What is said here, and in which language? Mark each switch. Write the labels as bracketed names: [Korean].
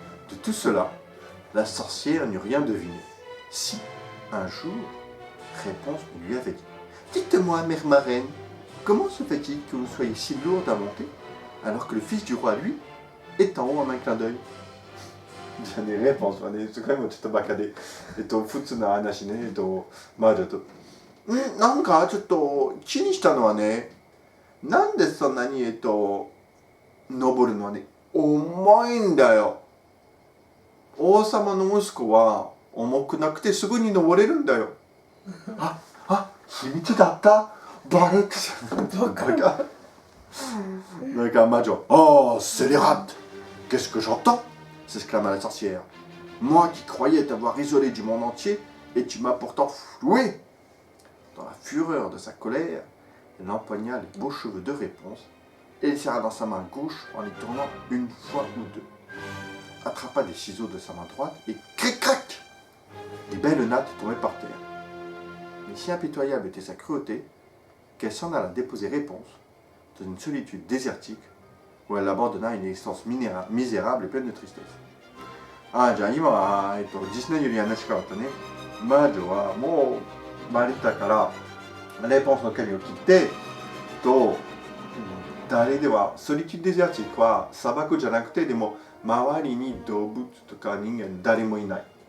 [French] De tout cela, la sorcière n'eut rien deviné. Si, un jour, Réponse lui avait dit « Dites-moi, mère marraine, comment se fait-il que vous soyez si lourde à monter, alors que le fils du roi, lui, est en haut en un clin d'œil ?» [Japanese] じゃあね、レポンスはね、そこもちょっとバカで、普通の話ね、まあちょっと、なんかちょっと気にしたのはね、なんでそんなに登るのはね、重いんだよ。王様の息子は重くなくてすぐに登れるんだよ。秘密だった。バレてた。バカ。なんか魔女、 [French] Oh, scélérate! Qu'est-ce que j'entends? S'exclama la sorcière. Moi qui croyais t'avoir isolé du monde entier, et tu m'as pourtant floué. Dans la fureur de sa colère, elle empoigna les beaux cheveux de Réponse et les serra dans sa main gauche en les tournant une fois ou deux. Attrapa des ciseaux de sa main droite et cric-crac! Les belles nattes tombaient par terre. Mais si impitoyable était sa cruauté, qu'elle s'en alla déposer réponse dans une solitude désertique où elle abandonna une existence misérable et pleine de tristesse. [Japanese] ああ、じゃあ今は、ディスネーより話変わったね。魔女はもう生まれたから、レポンスの髪を切って、誰では、ソリティデゼアティックは砂漠じゃなくて、でも周りに動物とか人間誰もいない。